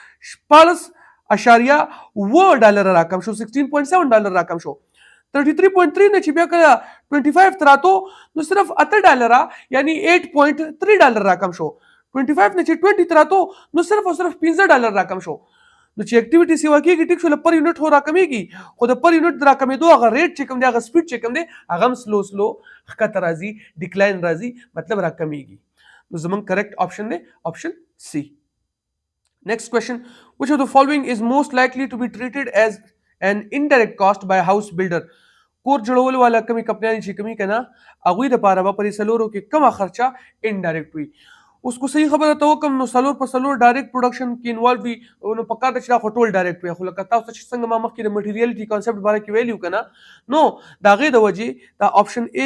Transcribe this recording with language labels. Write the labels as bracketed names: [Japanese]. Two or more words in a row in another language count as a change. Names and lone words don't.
[Pashto] $14.7 را کم شو $16.7 را کم شو 33.3 نه چې بیا کله 25 ته راتو نو صرف $8 یعنی $8.3 را کم شو 25 نه چې 20 ته راتو نو صرف $15 را کم شو نو چې اکټیویټي سیوا کېږي ټیک شو [English] per unit [Pashto] هو را کمیږي خو د [English] per unit [Pashto] را کمیدو هغه ریټ چې کوم دی هغه سپیډ چې کوم دی هغه هم سلو ښکته راځي ډیکلاین راځي مطلب را کمیږي نو زمونږ [English] correct option [Pashto] دی [English] option C next question which of the following is most likely to be treated as an indirect cost by a house builder [Pashto] کور جوړولو والا کمی کمپنیانې چې کمی کنه هغوی دپاره به پرې څلورو کې کمه خرچه انډایرکټ وي اوس کو صحیح خبره ته وکم نو څلور په څلور ډایرکټ پروډکشن کې انوالو وي نو په کار ده چې دا خو ټول ډایرکټ وي خو لکه تاسو چې څنګه ما مخکې د [English] materiality concept [Pashto] باره کې ویلیو که نه نو د هغې د وجې دا [English] option A